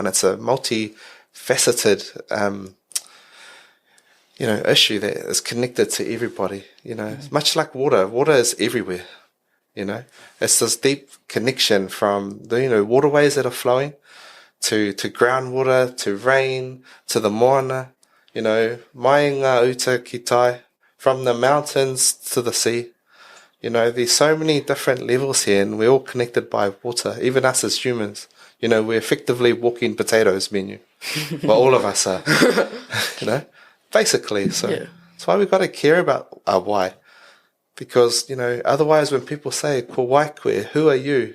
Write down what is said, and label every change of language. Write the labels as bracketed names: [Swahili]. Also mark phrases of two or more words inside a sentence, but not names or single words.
[English] It's a multifaceted, you know, issue that is connected to everybody. You know, it's much like water. Water is everywhere. You know, it's this deep connection from the, you know, waterways that are flowing to groundwater, to rain, to the moana. You know, [Māori] mai ngā uta ki tai, [English] from the mountains to the sea. You know, there's so many different levels here, and we're all connected by water, even us as humans. You know, we're effectively walking potatoes, menu. Well, all of us are, you know, basically. So that's why we've got to care about our why. Because, you know, otherwise when people say, [Māori] ko waikwe, [English] who are you?